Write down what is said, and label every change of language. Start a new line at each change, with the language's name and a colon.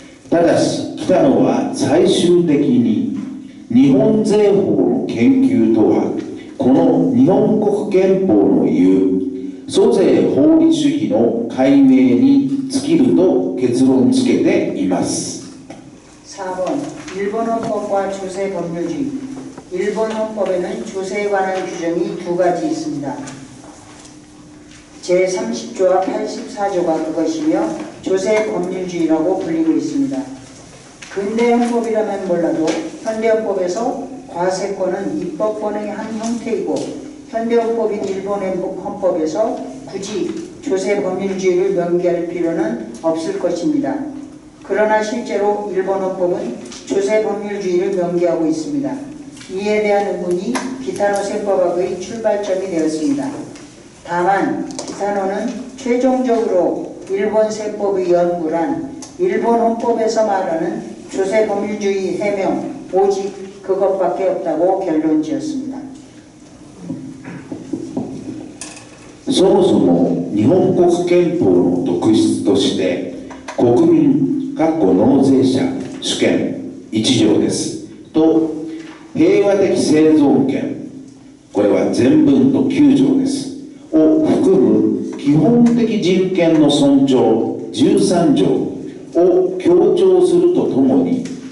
Japanese: ただし北野は最終的に日本税法の研究とはこの日本国憲法の言う租税法律主義の解明に尽きると結論付けています。
Korean: 4번 일본 헌법과 조세 법률주의. 일본 헌법에는 조세에 관한 규정이 두 가지 있습니다. 제30조와 84조가 그것이며 조세 법률주의라고 불리고 있습니다. 근대 헌법이라면 몰라도 현대 헌법에서 과세권은 입법권의 한 형태이고 현대 헌법인 일본의 헌법에서 굳이 조세 법률주의를 명기할 필요는 없을 것입니다. 그러나 실제로 일본 헌법은 조세 법률주의를 명기하고 있습니다. 이에 대한 의문이 기타노 세법학의 출발점이 되었습니다. 다만 기타노는 최종적으로 일본 세법의 연구란 일본 헌법에서 말하는 조세 법률주의 해명 오직 그것밖에 없다고 결론지었습니다.
Japanese: そもそも日本国憲法の特質として国民納税者主権1条ですと平和的生存権これは前文と9条ですを含む基本的人権の尊重13条を強調するとともに